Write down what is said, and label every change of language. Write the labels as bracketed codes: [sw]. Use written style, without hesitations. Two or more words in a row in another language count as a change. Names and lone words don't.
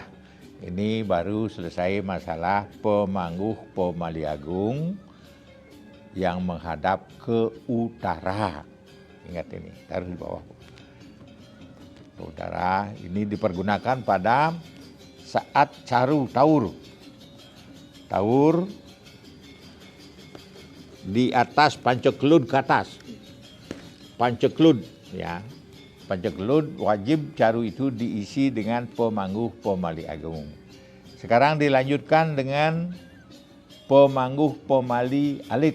[id] Ini baru selesai masalah pemangguh Pemali Agung yang menghadap ke utara. Ingat ini, taruh di bawah. Ke utara, ini dipergunakan pada saat caru taur. Taur di atas panceklud ke atas. Panceklud, ya. Panceklud wajib caru itu diisi dengan pemangguh Pemali Agung. Sekarang dilanjutkan dengan pemangguh Pemali Alit.